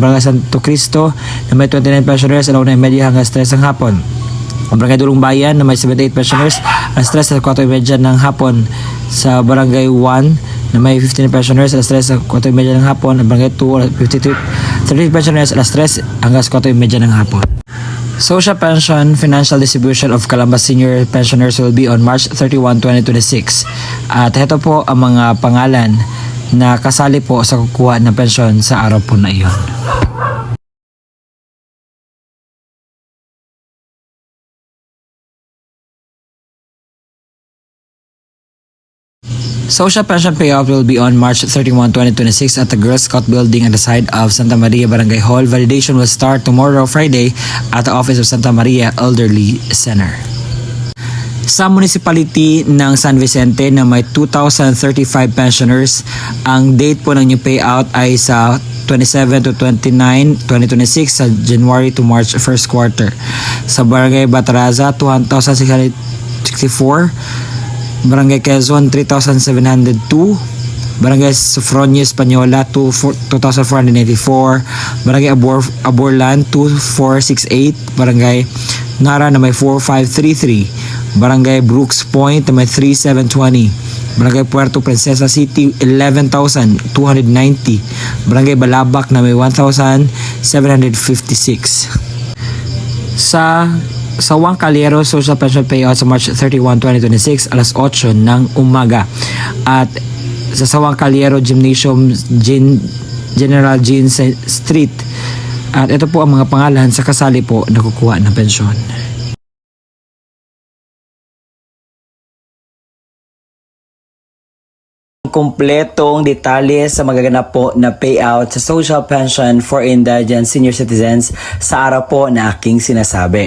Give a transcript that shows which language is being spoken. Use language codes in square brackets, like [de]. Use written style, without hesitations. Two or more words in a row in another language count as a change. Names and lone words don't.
[tl] Barangay Santo Cristo na may 29 pensioners alauna 1:30 hanggang 3 ng hapon. Barangay Dulong Bayan na may 78 pensioners alas 3 sa 4:30 ng hapon. Sa Barangay 1 na may 15 pensioners alas 3 sa 4:30 ng hapon. Barangay 2 30 pensioners alas 3 hanggang 4:30 ng hapon. [en] Social pension financial distribution of Calamba senior pensioners will be on March 31, 2026. [tl] At ito po ang mga pangalan na kasali po sa kukuha ng pensyon sa araw po na iyon. [en] Social pension payout will be on March 31, 2026 at the Girl Scout building at the side of Santa Maria Barangay Hall. Validation will start tomorrow, Friday, at the office of Santa Maria Elderly Center. [tl] Sa municipality ng San Vicente na may 2,035 pensioners, ang date po ng [en] new payout [tl] ay sa 27 to 29, 2026 sa [en] January to March first quarter. [tl] Sa Barangay Bataraza, 2,664. Barangay Quezon 3,702, Barangay Sofronio Española 2,484, Barangay Aborlan 2,468, Barangay Nara na may 4,533, Barangay Brooks Point na may 3,720, Barangay Puerto Princesa City 11,290, Barangay Balabac na may 1,756. Sa Sawang Calero [en] Social Pension Payout [tl] sa March 31, 2026 alas 8 ng umaga. At sa Sawang Calero Gymnasium General Jean Street. At ito po ang mga pangalan sa kasali po na kukuha ng pensyon. Kumpletong detalye sa magaganap po na payout sa [en] social pension for indigent senior citizens [tl] sa araw po na aking sinasabi.